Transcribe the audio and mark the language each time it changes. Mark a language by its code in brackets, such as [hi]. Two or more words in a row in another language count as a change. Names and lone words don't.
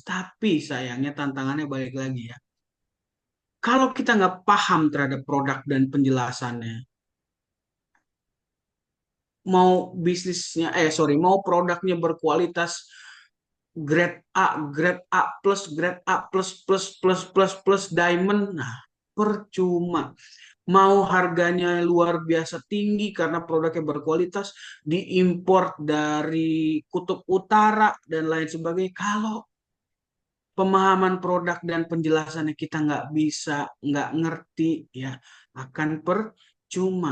[id] Tapi sayangnya tantangannya balik lagi ya. Kalau kita nggak paham terhadap produk dan penjelasannya, mau bisnisnya, mau produknya berkualitas, [en] grade A plus, grade A plus plus plus plus plus diamond, [id] nah percuma. Mau harganya luar biasa tinggi karena produknya berkualitas, diimpor dari kutub utara dan lain sebagainya. Kalau pemahaman produk dan penjelasannya kita nggak bisa, nggak ngerti, ya akan percuma.